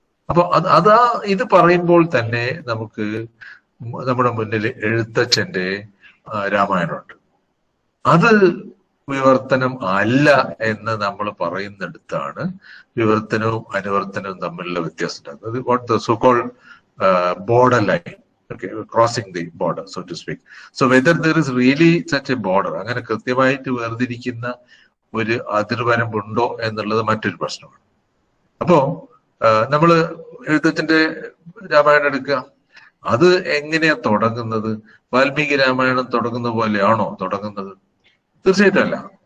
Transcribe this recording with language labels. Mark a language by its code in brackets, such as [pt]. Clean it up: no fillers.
[ml] അപ്പൊ ഇത് പറയുമ്പോൾ തന്നെ നമുക്ക് നമ്മുടെ മുന്നിൽ എഴുത്തച്ഛന്റെ രാമായണമുണ്ട്. അത് വിവർത്തനം അല്ല എന്ന് നമ്മൾ പറയുന്നിടത്താണ് വിവർത്തനവും അനുവർത്തനവും തമ്മിലുള്ള വ്യത്യാസം ഉണ്ടാകുന്നത്. [en] What the so called border line, okay, crossing the border, so to speak. So whether there is really such a border, [ml] അങ്ങനെ കൃത്യമായിട്ട് വേർതിരിക്കുന്ന ഒരു അതിർവരമ്പുണ്ടോ എന്നുള്ളത് മറ്റൊരു പ്രശ്നമാണ്. അപ്പോ നമ്മള് എഴുത്തച്ഛന്റെ രാമായണം എടുക്കുക, അത് എങ്ങനെയാ തുടങ്ങുന്നത്? വാൽമീകി രാമായണം തുടങ്ങുന്ന പോലെയാണോ തുടങ്ങുന്നത്? തീർച്ചയായിട്ടും അല്ല.